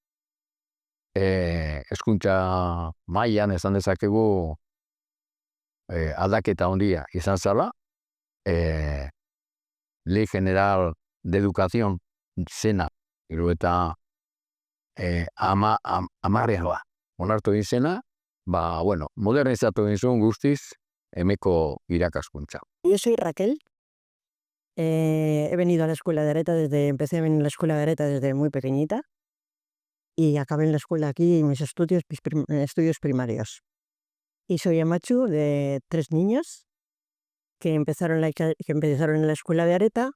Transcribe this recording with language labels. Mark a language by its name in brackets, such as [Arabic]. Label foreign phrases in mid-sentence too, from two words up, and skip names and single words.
[Basque] Hezkuntza mailan esan dezakegu aldaketa handia izan zala, Ley General de Educación zena, eta amarrean onartu egin zena, modernizatu egin zuen guztiz emeko irakaskuntza. [Spanish] Yo soy Raquel. He venido a la escuela de Areta empecé a venir a la escuela de Areta desde muy pequeñita y acabé en la escuela aquí mis estudios primarios. Y soy amachu de 3 niños que empezaron en la escuela de Areta.